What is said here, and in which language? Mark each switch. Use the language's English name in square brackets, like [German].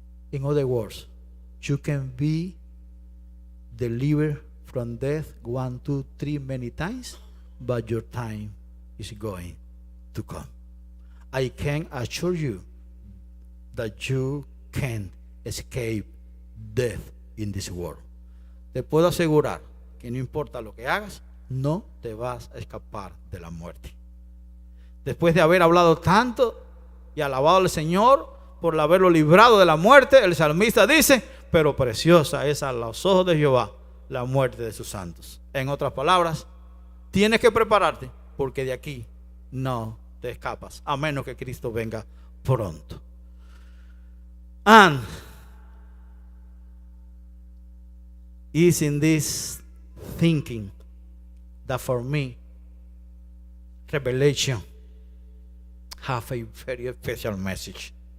[English] In other words, you can be delivered from death 1, 2, 3 many times, but your time is going to come. I can assure you that you can't escape death in this world. [Spanish] Te puedo asegurar que no importa lo que hagas, no te vas a escapar de la muerte. Después de haber hablado tanto y alabado al Señor por haberlo librado de la muerte, el salmista dice, pero preciosa es a los ojos de Jehová la muerte de sus santos. En otras palabras, tienes que prepararte porque de aquí no te escapas, a menos que Cristo venga pronto. [English] And is in this thinking that for me, Revelation have a very special message.